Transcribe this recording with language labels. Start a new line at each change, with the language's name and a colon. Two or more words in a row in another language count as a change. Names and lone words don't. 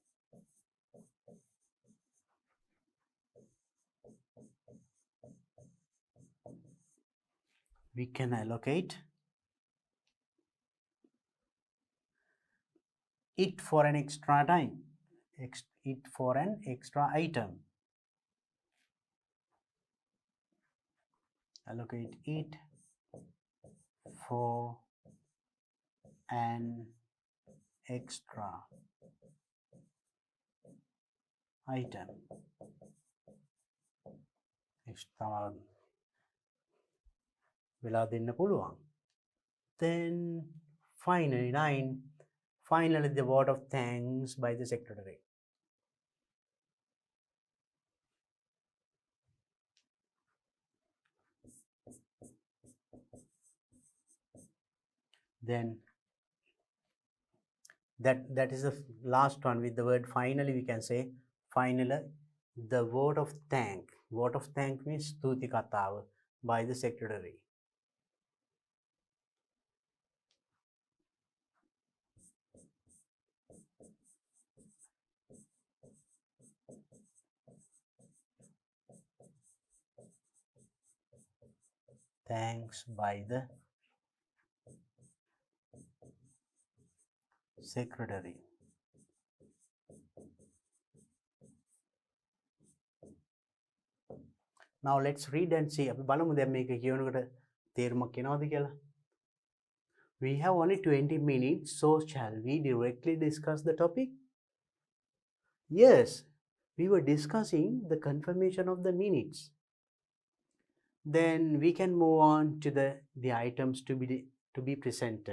English: it for an extra time, it for an extra item. Allocate it for an extra item.
Sinhala: වෙලා දෙන්න පුළුවන්.
English: Then finally 9. Finally the word of thanks by the secretary. Then that is the last one with the word finally. We can say finally the word of thank. Word of thank means
Sinhala: ස්තුති කතාව
English: by the secretary. Thanks by the secretary. Now let's read and see.
Sinhala: අපි බලමු දැන් මේක කියනකොට තේරුමක් එනවද කියලා.
English: We have only 20 minutes, so shall we directly discuss the topic? Yes, we were discussing the confirmation of the minutes. Then we can move on to the items to be presented.